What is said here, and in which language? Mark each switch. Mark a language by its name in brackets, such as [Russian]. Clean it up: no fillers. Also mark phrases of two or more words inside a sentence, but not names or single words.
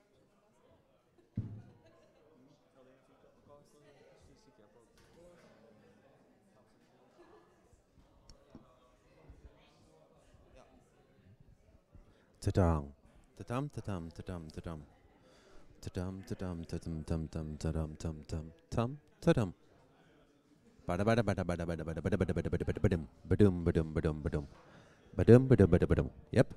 [Norwegian] Ja, det er fint. Hva synes ikke jeg på? Ja. Ta-dam. Ta-dam, ta-dam, ta-dam, ta-dam. Ta-dam, ta-dam, ta-dam, ta-dam, ta-dam, ta-dam, ta-dam, ta-dam. Bada bada bada bada bada bada bada bada bada bada bada badum badum badum badum badum badum badum badum badum. Yep.